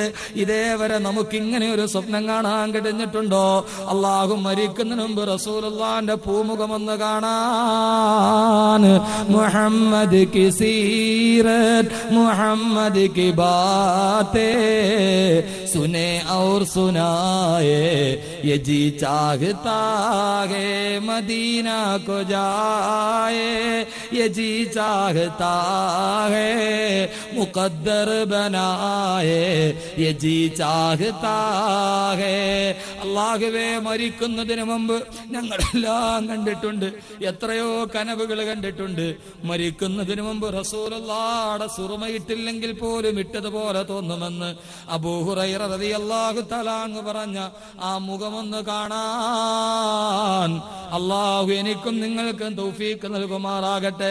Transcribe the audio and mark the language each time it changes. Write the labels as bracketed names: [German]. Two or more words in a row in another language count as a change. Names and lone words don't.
[Malayalam] ഇതേവരെ നമുക്ക് ഇങ്ങനെ ഒരു സ്വപ്നം കാണാൻ കഴിഞ്ഞിട്ടുണ്ടോ? അല്ലാഹു മരിക്കുന്നതിന് മുമ്പ് റസൂലുള്ളാഹിന്റെ പൂമുഖമൊന്ന് കാണാൻ. [Urdu] محمد کی سیرت محمد کی باتیں سنے اور سنائے، یہ جی چاہتا ہے مدینہ کو جائے، یہ جی چاہتا ہے مقدر بنائے، یہ جی چاہتا ہے. [Malayalam] അല്ലാഹുവേ, മരിക്കുന്നതിന് മുമ്പ് ഞങ്ങളെല്ലാം കണ്ടിട്ടുണ്ട്, എത്രയോ കനവുകൾ കണ്ടിട്ടുണ്ട്. മരിക്കുന്നതിന് മുമ്പ് റസൂലുള്ളാഹിയുടെ സുറുമയിട്ടില്ലെങ്കിൽ പോലും ഇട്ടതുപോലെ തോന്നുമെന്ന് അബൂ ഹുറൈറ [Arabic] رضي الله تعالى عنه [Malayalam] പറഞ്ഞ ആ മുഖമൊന്ന് കാണാൻ അല്ലാഹു എനിക്കും നിങ്ങൾക്കും തൗഫീഖ് നൽകുമാറാകട്ടെ.